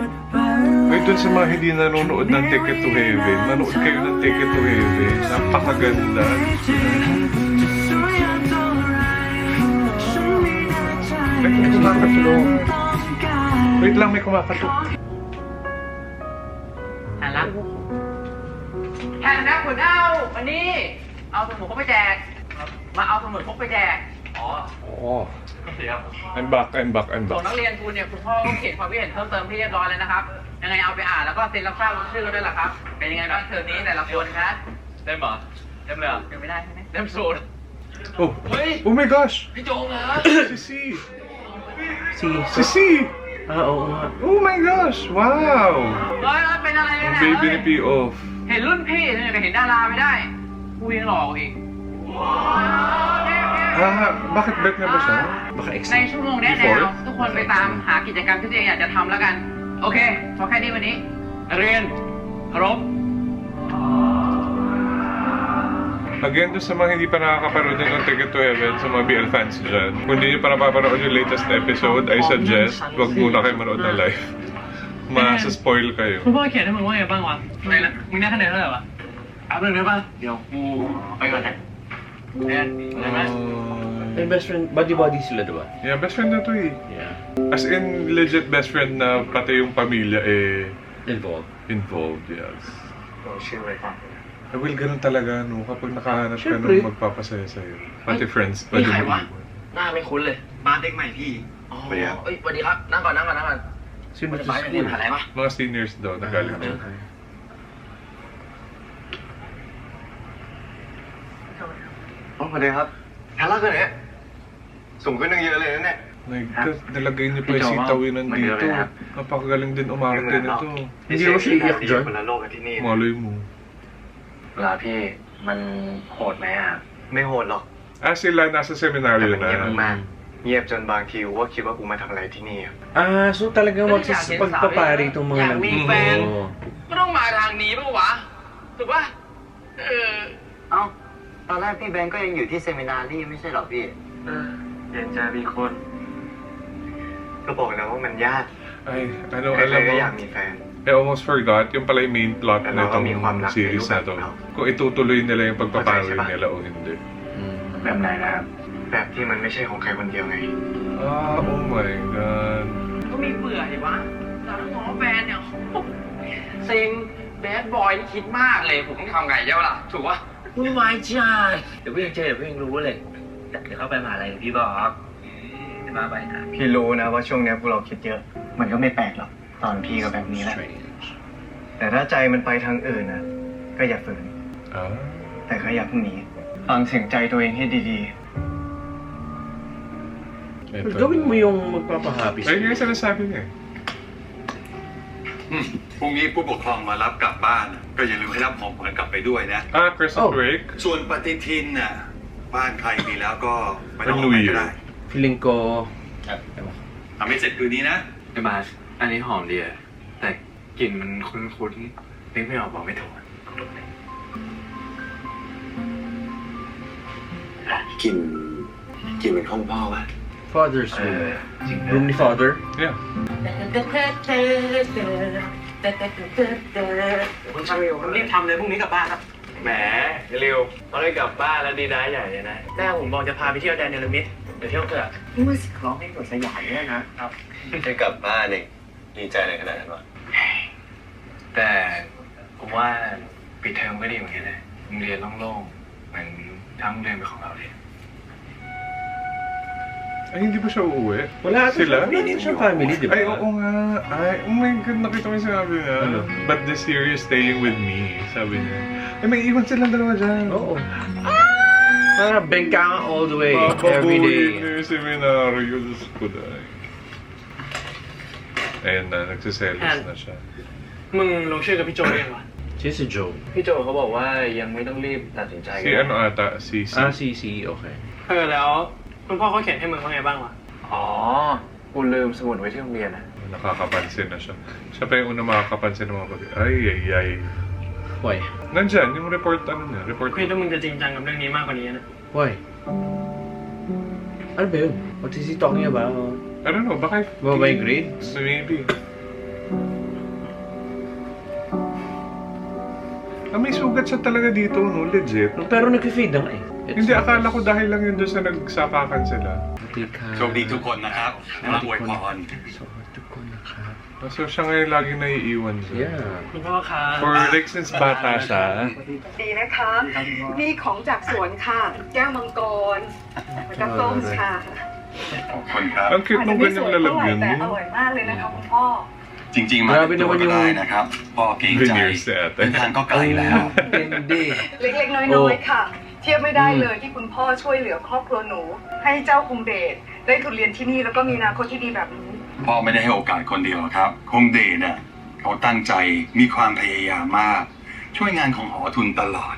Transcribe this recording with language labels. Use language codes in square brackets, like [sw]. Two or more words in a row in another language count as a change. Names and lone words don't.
[tl] Ay, dun sa mga hindi nanonood ng Ticket to Heaven, manood kayo ng Ticket to Heaven. Napakaganda. May kumakatulong. Wait lang, may kumakatulong. [th] หันละแทนนะคุณเอาวันนี้ เอาสมุดพกไปแจก มาเอาสมุดพกไปแจก อ๋อ [en] I'm back, I'm back, I'm [th] ส่ง [en] back. [th] นักเรียนคุณเนี่ยคุณพ่อก็เขียนความคิดเห็นเพิ่มเติมที่เรียบร้อยแล้วนะครับ ยังไงเอาไปอ่านแล้วก็เซ็นรับทราบชื่อกันด้วยล่ะครับ เป็นยังไงบ้างเทอมนี้แต่ละคนครับเต็มเหรอเต็มเลยเหรอเต็มไม่ได้ใช่ไหมเต็มศูนย์ [en] Oh, oh my gosh! [th] พี่โจงเหรอ [tl] Sisi! Si. Sisi! Oo nga. [en] Oh my gosh! Wow! [th] เฮ้ยเป็นอะไรกัน [tl] Ang [th] เนี่ย [tl] baby ni P.O.F. [th] เห็นรุ่นพี่เนี่ยก็เห็นดาราไม่ได้กูยังหลอกอีก [tl] Ah, bakit bet nga ba siya? Baka ex. [th] ในชั่วโมงแนะแนวทุกคนไปตามหากิจกรรมที่ตัวเองอยากจะทำแล้วกัน โอเคพอแค่นี้วันนี้นักเรียนเคารพ [tl] Again, doon sa mga hindi pa nakakaparoon ng Ticket to Heaven, sa mga BL fans dyan, kung hindi nyo pa napapanood yung latest episode, [en] I suggest, [tl] wag muna kayo manood ng live. Masa-spoil kayo. [th] คุณพ่อเขียนให้มึงว่าไงบ้างวะอะไรนะมึงได้คะแนนเท่าไหร่วะเอาหนึ่งได้ป่ะเดี๋ยวกูไปก่อนนะเรียนได้ไหม [tl] May [en] best friend, buddy-buddy [tl] sila, diba? [en] Yeah, best friend [tl] na to eh. [en] Yeah. [tl] As in, [en] legit best friend [tl] na pati yung pamilya eh [en] Involved. involved, yes. [th] ชื่ออะไรครับ [tl] Eh, well, ganun talaga, no? Kapag nakahanap ka Siyempre. nung magpapasaya sa'yo. Pati friends, [th] นี่ [tl] pwede [th] ใครวะ [tl] mag-iwan. [th] หน้าไม่คุ้นเลย บ้านเด็กใหม่พี่ อ๋อเอ้ยสวัสดีครับ นั่งก่อน นั่งก่อน นั่งก่อน [tl] Sino [th] มัน [tl] to [th] จะไป [tl] sa [th] เรียน [en] school? [th] มหาลัยปะ [tl] Mga seniors daw, nagaling dyan. [en] Okay. [th] อ๋อสวัสดีครับทาร่ากันเนี่ยสูงขึ้นตั้งเยอะเลยนะเนี่ย [tl] Nilagay niyo pa yung sitawinan dito. Napakagaling din umarte nito. Hindi ako siya iyak dyan. [th] คนละโลกกับที่นี่ [tl] Malay mo. [th] เวลาพี่มันโหดไหมอ่ะ ไม่โหดหรอก [tl] Ah, sila nasa [th] แต่ [tl] seminaryo [th] มันเงียบ [tl] na. [th] มากๆเงียบจนบางทีกูก็คิดว่ากูมาทำอะไรที่นี่อะ [tl] Ah, so talagang magsasapagpapari itong mga [th] อยากมีแฟน [tl] Oo. [th] ก็ต้องมาทางนี้ปะวะ ถูกปะ เอ้าตอนแรกพี่แบงก์ก็ยังอยู่ที่เซมินารี่ไม่ใช่หรอพี่ เย็นใจมีคน ก็บอกแล้วว่ามันยาก [tl] Ay, ano, [th] ใคร [tl] alam [th] ๆก็ [tl] mo, [th] อยากมีแฟน [en] I almost forgot [tl] yung pala yung [en] main plot [tl] Ano, na kami yung itong [th] ความรัก [tl] series na na to. lugar. Kung itutuloy nila yung pagpaparoy Pasensya ba? nila o hindi. [th] แบบไหนนะครับ แบบที่มันไม่ใช่ของใครคนเดียวไง [en] Ah, oh my God. [th] ก็มีเบื่อดิวะเราต้องง้อแฟนเนี่ยเซ็งแบดบอยนี่คิดมากเลย ผมต้องทำไงเจ้าล่ะ ถูกปะ ไม่ไหวจ้าเดี๋ยวพี่ยังเจอเดี๋ยวพี่ยังรู้เลยเดี๋ยวเข้าไปมหาลัยพี่บอกจะมาไปนะ พี่รู้นะว่าช่วงเนี้ยพวกเราคิดเยอะ มันก็ไม่แปลกหรอก ตอนพี่ก็แบบนี้แหละ แต่ถ้าใจมันไปทางอื่นนะก็อย่าฝืน [tl] Ah. [th] แต่ก็อย่าเพิ่งหนีฟังเสียงใจตัวเองให้ดี [tl] Ito. Gawin mo yung magpapahappy Ayun yung sinasabi niya eh. [th] พรุ่งนี้ผู้ปกครองมารับกลับบ้าน ก็อย่าลืมให้รับของขวัญกลับไปด้วยนะ [en] Ah, Christmas Oh. break. [th] ส่วนปฏิทินน่ะ บ้านใครมีแล้วก็ไม่ต้อง เป็น เอาไป [en] New [th] ก็ [en] Year [th] ได้ [tl] Feeling ko... [th] ทำให้เสร็จคืนนี้นะ ไอ้บาสอันนี้หอมดีอะแต่กลิ่นมันคุ้นๆนึกไม่ออกบอกไม่ถูก กินเป็นห้องพ่อวะ [en] Father's room. Room ni father. Yeah. [th] คุณชาริวรีบทำเลยพรุ่งนี้กลับบ้านครับ แหมเร็วตอนได้กลับบ้านแล้วดีได้ใหญ่เลยนะแม่ผมบอกจะพาไปเที่ยวแดนเนลมิดเดี๋ยวเที่ยวเถอะมือสิร้องให้กดสยามเนี่ยนะครับ ได้กลับบ้านเองดีใจอะไรขนาดนั้นวะ แต่ผมว่าปิดเทอมก็ดีเหมือนกันนะโรงเรียนโล่งๆเหมือนทั้งโรงเรียนเป็นของเราเลย [tl] Ay, hindi ba siya uuwi? Wala ata Sila? Wala ata siyang family, di ba? Ay, oo nga. Ay, oh my God, nakita mo yung sinabi niya. Ano? [en] But this year is staying with me, [tl] sabi niya. Ay, may iwan silang dalawa dyan. Oo. Para bengkanga [en] all the way, every day. [tl] Papabuhin niya yung seminaryo. Diyos ko dahil. Ayun na, nagsiselos na siya. [th] มึงลงชื่อกับพี่โจเองวะ [tl] Sino si Joe? [th] พี่โจเขาบอกว่ายังไม่ต้องรีบตัดสินใจ [tl] Si ano ata, si Ah, si, okay. [th] แล้วคุณพ่อเขาเขียนให้มึงว่าไงบ้างวะ อ๋อ กูลืมสมุดไว้ที่โรงเรียนนะ [tl] Ah. nakakapansin na siya. Siya pa yung una makakapansin ng mga bagay. Ay. [en] Why? [tl] Nandyan, yung report, report. [th] พี่ต้องมึงจะจริงจังกับเรื่องนี้มากกว่านี้นะ [tl] Why? Ano ba yun? [en] What is he talking about? I don't know, [tl] baka... Mababa yung grades? [en] Maybe. [tl] May sugat siya talaga dito, no? Legit. Pero nag-fade na nga eh. Hindi, akala ko dahil lang yun doon sa nagsapakan sila. [th] โชคดีทุกคนนะครับรับอวยพร [tl] So siya ngayon laging naiiwan siya. [en] Yeah. [th] คุณพ่อคะ [en] For like since [tl] bata siya. [th] ดีนะคะ นี่ของจากสวนค่ะ แก้วมังกรแล้วก็ส้มค่ะ ขอบคุณครับ [tl] Ang cute nung ganyang [th] แต่ [tl] lalagyan [th] อ [tl] niya. [th] ร่อยมากเลยนะคะคุณพ่อ จริง ๆ มาเป็นตัวก็ได้นะครับพ่อเกรงใจ [tl] Veneers si ate. [th] เดินทางก็ไกลแล้ว [tl] Hindi. [th] เล็กๆ น้อยๆ ค่ะ เทียบไม่ได้เลยที่คุณพ่อช่วยเหลือครอบครัวหนู ให้เจ้าคุมเดชได้ทุนเรียนที่นี่แล้วก็มีอนาคตที่ดีแบบนี้ พ่อไม่ได้ให้โอกาสคนเดียวครับคงเดชเนี่ยเขาตั้งใจมีความพยายามมาก ช่วยงานของหอทุนตลอด